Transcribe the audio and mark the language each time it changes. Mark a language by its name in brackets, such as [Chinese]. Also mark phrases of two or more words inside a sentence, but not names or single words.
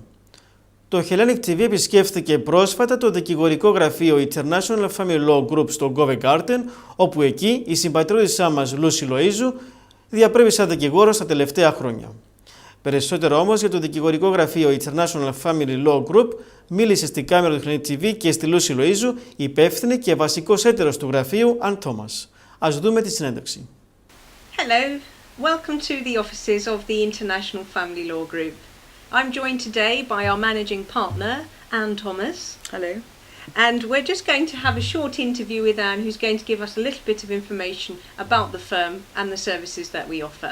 [Greek] Το [English] Hellenic TV [Greek] επισκέφθηκε πρόσφατα το δικηγορικό γραφείο [English] International Family Law Group [Greek] στο [English] Covent Garden, [Greek] όπου εκεί η συμπατριώτισσά μας [English] Lucy Loizou [Greek] διαπρέπει σαν δικηγόρος τα τελευταία χρόνια. Περισσότερο όμως για το δικηγορικό γραφείο [English] International Family Law Group [Greek] μίλησε στην κάμερα του [English] Hellenic TV [Greek] και στη [English] Lucy Loizou, [Greek] υπεύθυνη και βασικός έταιρος του γραφείου Thomas. Ας δούμε τη συνέντευξη. [English] Hello, welcome to the offices of the International Family Law Group. I'm joined today by our managing partner, Anne Thomas. Hello. And we're just going to have a short interview with Anne, who's going to give us a little bit of information about the firm and the services that we offer.